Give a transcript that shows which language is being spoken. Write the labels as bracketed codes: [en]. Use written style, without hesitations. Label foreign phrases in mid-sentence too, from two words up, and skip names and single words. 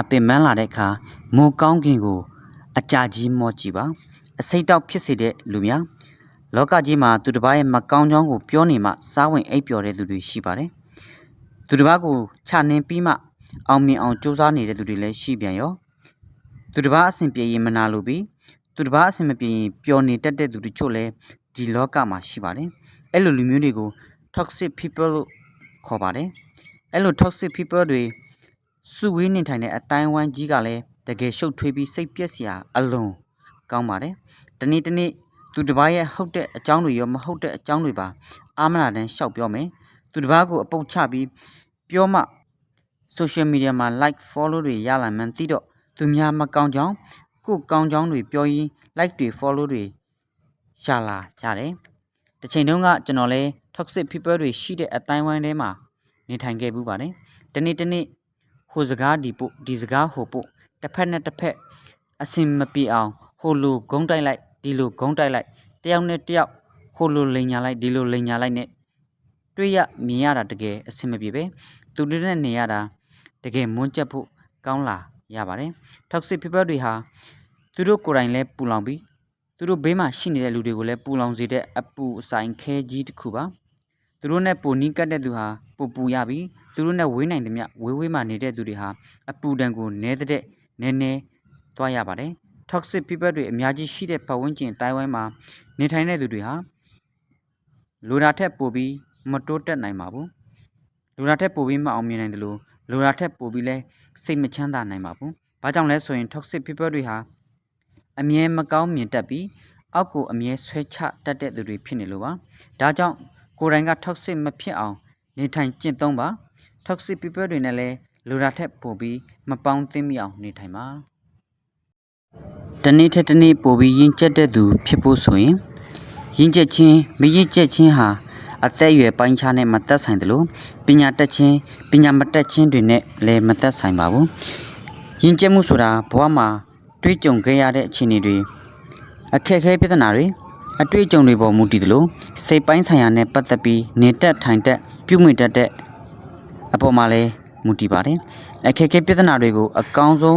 [my] ပင်ပန်းလာတဲ့အခါမိုးကောင်းကင်ကိုအကြာကြီးမော့ကြည့်ပါအစိတ်တောက်ဖြစ်စေတဲ့လူများလောကကြီးမှာသူတစ်ပါးရဲ့မကောင်းကြောင်းကိုပြောနေမှစားဝင်အိပ်ပျော်တဲ့လူတွေရှိပါတယ်သူတစ်ပါးကိုခြာနှင်းပြီးမှအောင်မြင်အောင်ကြိုးစားနေတဲ့သူတွေလည်းရှိပြန်ရောသူတစ်ပါးအဆင်ပြေရင်မနာလိုပြီးသူတစ်ပါးအဆင်မပြေရင်ပျော်နေတတ်တဲ့သူတို့ချို့လည်းဒီလောကမှာ ရှိပါတယ်အဲ့လိုလူမျိုးတွေကို [en] toxic people [my] လို့ခေါ်ပါတယ်အဲ့လို [en] toxic people [my] တွေစုဝေးနေထိုင်တဲ့အတိုင်းဝိုင်းကြီးကလည်းတကယ်ရှုပ်ထွေးပြီးစိတ်ပြက်စရာအလွန်ကောင်းပါတယ်တနေ့သူတစ်ပါးရဲ့ဟုတ်တဲ့အကြောင်းတွေရောမဟုတ်တဲ့အ ကြောင်းတွေပါအာမနာတန်းရှောက်ပြောမယ်သူတစ်ပါးကိုအပုတ်ချပြီးပြောမှ [en] social media [my] မှာ [en] like follow [my] တွေရလာမှန်းသိတော့သူများမကောင်းကြောင်းကိုကောင်းကြောင်းတွေ ပြောရင်း like တွေ follow တွေရှာလာကြတယ်တစ်ချိန်တုန်းကကျွန်တော်လဲ [en] toxic people [my] တွေရှိတဲ့အတိုင်းဝိုင်းထဲမှာနေထိုင်ခဲ့ ဘူးပါတယ်တနေ့ဟိုစကားဒီစကားဟိုပို့တစ်ဖက်နဲ့တစ်ဖက်အစင်မပြေအောင်ဟိုလိုဂုံးတိုက်လိုက်ဒီလိုဂုံးတိုက်လိုက်တယောက်နဲ့တယောက်ဟိုလိုလိန်ညာလိုက်ဒီလိုလိန်ညာလိုက်နဲ့တွေ့ရမြင်ရတာတကယ်အစင်မပြေပဲသူတို့နဲ့နေရတာတကယ်မွန်းကျက်ဖို့ကောင်းလာရပါတယ် [en] toxic people [my] တွေဟာသူတို့ကိုယ်တိုင်လဲပူလောင်ပြီးသူတို့ ဘေးမှာရှိနေတဲ့လူတွေကိုလည်းပူလောင်စေတဲ့အပူအဆိုင်ခဲကြီးတစ်ခုပါသူတို့နဲ့ပိုနီးကတ်တဲ့သူဟာပူရပြီးသူတို့နဲ့ဝေးနိုင်သမျှဝေးမှနေတဲ့သူတွေဟာအပူဒဏ် ကိုနည်းသွားရပါတယ် [en] toxic people [my] တွေအများကြီးရှိတဲ့ပတ်ဝန်းကျင်တိုင်းဝိုင်းမှာနေထိုင်တဲ့သူတွေဟာလိုတာထက်ပိုပြီး မတိုးတက်နိုင်ပါဘူးလိုတာထက်ပိုပြီးမအောင်မြင်နိုင်တယ်လို့လိုတာထက်ပိုပြီးလဲစိတ်မချမ်းသာနိုင်ပါဘူးဘာကြောင့်လဲဆိုရင် [en] toxic people [my] တွေဟာအမြဲမကောင်းမြင်တတ်ပြီးအောက်ကိုအမြဲဆွဲချတတ်တဲ့သူတွေဖြစ်နေလို့ပါဒါကြောင့်ကိုယ်တိုင်က toxic မဖြစ်အောင်နေထိုင်ကျင့်သုံးပါ [en] toxic people [my] တွေနဲ့လည်းလိုတာထက်ပိုပြီးမပေါင်းသင်းမိအောင်နေထိုင် ပါတနေ့ထက်တနေ့ပိုပြီးရင့်ကျက်တဲ့သူဖြစ်ဖို့ဆိုရင်ရင့်ကျက်ခြင်းမရင့်ကျက်ခြင်းဟာအ သက်အရွယ်ပိုင်းခြားနဲ့မသက်ဆိုင်တယ်လို့ပညာတတ်ခြင်းပညာမတတ်ခြင်းတွေနဲ့လည်းမသက်ဆိုင်ပါဘူးရင့်ကျက်မှုဆိုတာဘဝမှာတွေးကြုံခဲ့ရတဲ့အခြေအနေတွေအခက်အခဲပြဿနာတွေအတွေ့အကြုံတွေပေါ်မူတည်တယ်လို့စိတ်ပိုင်းဆိုင်ရာနဲ့ပတ်သက်ပြီးနေတက်ထိုင်တက်ပြုမိတတ်တဲ့အပေါ်မှာလည်းမူတည်ပါတယ်အခက်အခဲပြဿနာတွေကိုအကောင်းဆုံး